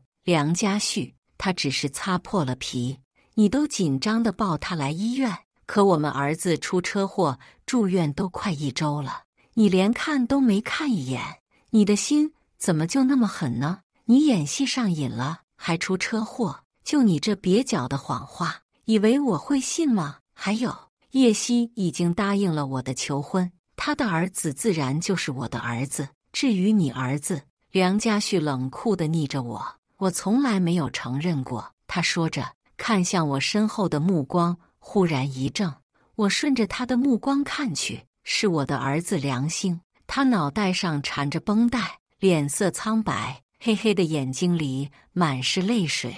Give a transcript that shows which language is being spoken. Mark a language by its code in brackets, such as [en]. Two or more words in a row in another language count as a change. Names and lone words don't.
[zh] 梁家旭，他只是擦破了皮，你都緊張地抱他來醫院，可我們兒子出車禍住院都快1周了，你連看都沒看一眼，你的心怎麼就那麼狠呢？你演戲上癮了，還出車禍？就你這蹩腳的謊話，以為我會信嗎？還有，葉希已經答應了我的求婚，他的兒子自然就是我的兒子。至於你兒子，梁家旭冷酷地睨着我，我從來沒有承認過。他說着，看向我身後的目光忽然一怔，我順着他的目光看去，是我的兒子梁星，他腦袋上纏着繃帶，臉色蒼白，黑黑的眼睛裡滿是淚水。